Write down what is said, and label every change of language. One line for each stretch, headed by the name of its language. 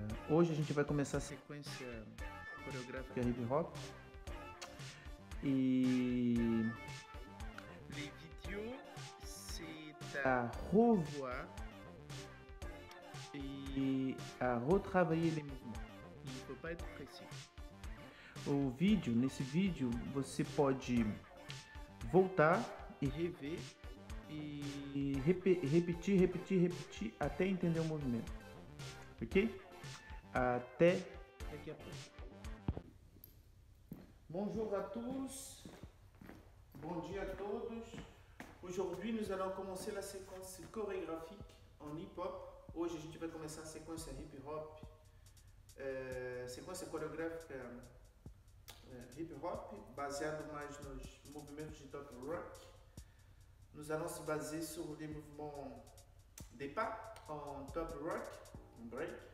Portuguese: Hoje a gente vai começar a sequência coreográfica hip-hop.
French: Et les vidéos, c'est à revoir et à retravailler les mouvements. Il ne faut pas être précis.
Portuguese: Nesse vídeo, você pode voltar e rever e repetir até entender o movimento. Ok? Até daqui a pouco.
French: Bonjour à tous,
Portuguese: bon dia a todos.
French: Aujourd'hui, nous allons commencer la séquence chorégraphique en hip-hop.
Portuguese: Hoje a gente vai começar a sequência hip-hop, sequência coreográfica hip-hop, baseado mais nos movimentos de top rock.
French: Nous allons se baser sur les mouvements des pas en top rock, en break.